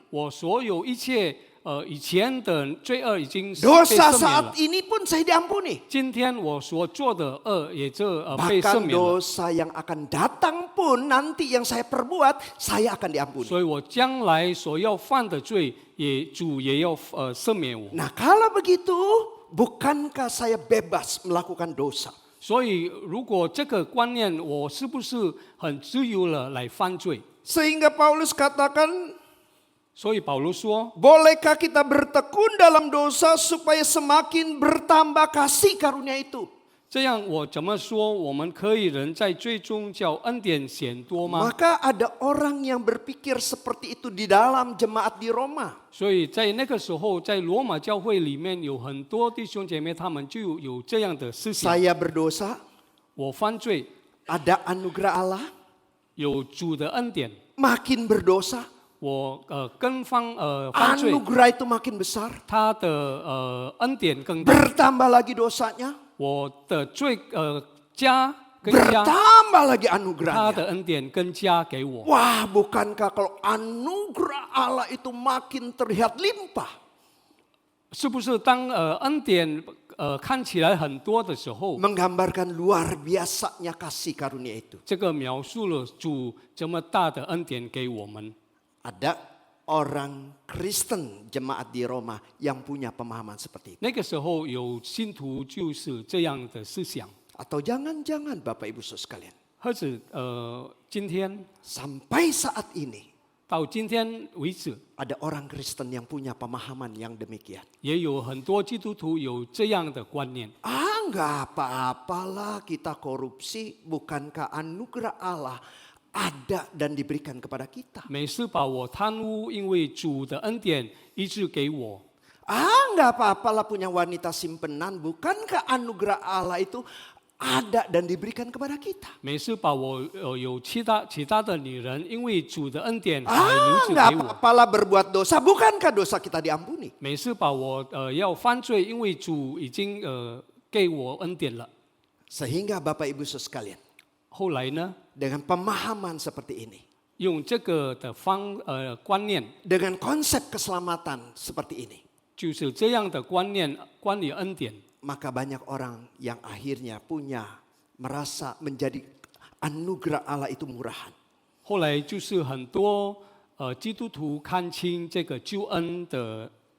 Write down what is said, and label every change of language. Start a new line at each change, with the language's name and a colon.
Chinese: 我所有一切以前的罪恶已经被
Indonesian: Dosa
Chinese: 赦免
Indonesian: saat
Chinese: 了。
Indonesian: ini pun saya diampuni.
Chinese: 今天我所做的恶也被赦
Indonesian: Bahkan dosa yang akan datang pun nanti yang saya perbuat, saya akan diampuni.
Chinese: 所以我将来所要犯的罪，主也要赦免我。
Indonesian: Nah kalau begitu, bukankah saya bebas melakukan dosa?
Chinese: 所以如果这个观念，我是不是很自由了来犯罪？
Indonesian: Sehingga Paulus katakan,
Chinese: 所以保罗说，
Indonesian: bolehkah kita bertekun dalam dosa supaya semakin bertambah kasih karunia itu?
Chinese: 这样我怎么说？我们可以人在最终叫恩典显多吗？
Indonesian: Maka ada orang yang berpikir seperti itu di dalam jemaat di Roma.
Chinese: 所以在那个时候，在罗马教会里面有很多弟兄姐妹，他们就有这样的思想：
Indonesian: Saya berdosa,
Chinese: 我犯罪，
Indonesian: ada anugerah Allah,
Chinese: 有主的恩典；
Indonesian: makin berdosa,
Chinese: 我犯罪，
Indonesian: anugerah itu makin besar,
Chinese: 他的恩典更大，
Indonesian: bertambah lagi dosanya,
Chinese: 我的罪更加，
Indonesian: bertambah lagi
Chinese: 他
Indonesian: anugerahnya.
Chinese: 的恩典更加给我。
Indonesian: Wah, bukankah kalau anugerah Allah itu makin terlihat limpah?
Chinese: 是不是当恩典看起来很多的时候，
Indonesian: Menggambarkan luar biasanya kasih karunia itu.
Chinese: 这个描述了主这么大的恩典给我们。
Indonesian: Ada orang Kristen jemaat di Roma yang punya pemahaman seperti itu.
Chinese: 那个时候有信徒就是这样的思想，
Indonesian: Atau jangan-jangan Bapak Ibu Saudara sekalian,
Chinese: 或者今天
Indonesian: sampai saat ini
Chinese: 到今天为止，
Indonesian: ada orang Kristen yang punya pemahaman yang demikian.
Chinese: 也有很多基督徒有这样的观念。
Indonesian: Nggak apa-apalah kita korupsi, bukankah anugerah Allah ada dan diberikan kepada kita?
Chinese: 没事吧？我贪污，因为主的恩典一直给我。
Indonesian: Nggak apa-apalah punya wanita simpenan, bukankah anugerah Allah itu ada dan diberikan kepada kita?
Chinese: 没事吧？我有其他的女人，因为主的恩典还留着
Indonesian: Nggak
Chinese: 给我。
Indonesian: apa-apalah berbuat dosa, bukankah dosa kita diampuni?
Chinese: 没事吧？我要犯罪，因为主已经给我恩典了。
Indonesian: Sehingga Bapak Ibu Saudara sekalian,
Chinese: 后来呢，
Indonesian: dengan pemahaman seperti ini,
Chinese: 用这个的观念，
Indonesian: dengan konsep keselamatan seperti ini,
Chinese: 就是这样的观念，关于恩典，
Indonesian: maka banyak orang yang akhirnya merasa menjadi anugerah Allah itu murahan.
Chinese: 后来就是很多基督徒看清这个救恩的。